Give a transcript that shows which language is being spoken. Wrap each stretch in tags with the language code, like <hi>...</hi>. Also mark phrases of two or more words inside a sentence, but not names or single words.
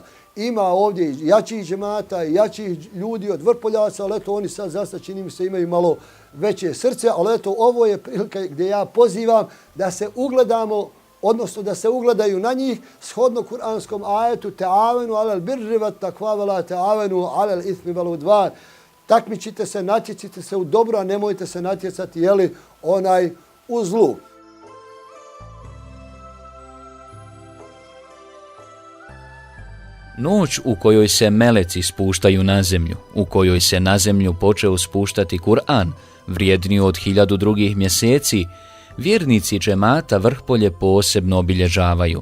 <bs>Ima ovdje i jačih džemata i jačih ljudi od Vrpoljaca, ali eto oni sad zasta čini mi se imaju malo veće srce, ali eto ovo je prilika gdje ja pozivam da se ugledamo, odnosno da se ugledaju na njih shodno kuranskom ajetu</bs> <ar>تعاونوا على البر والتقوى ولا تعاونوا على الإثم والعدوان.</ar> <bs>Takmičite se, natjecite se u dobro, a nemojte se natjecati u zlu. Noć u kojoj se meleci spuštaju na zemlju, u kojoj se na zemlju počeo spuštati Kur'an, vrijedniju od 1000 drugih mjeseci, vjernici džemata Vrhpolje posebno obilježavaju.</bs>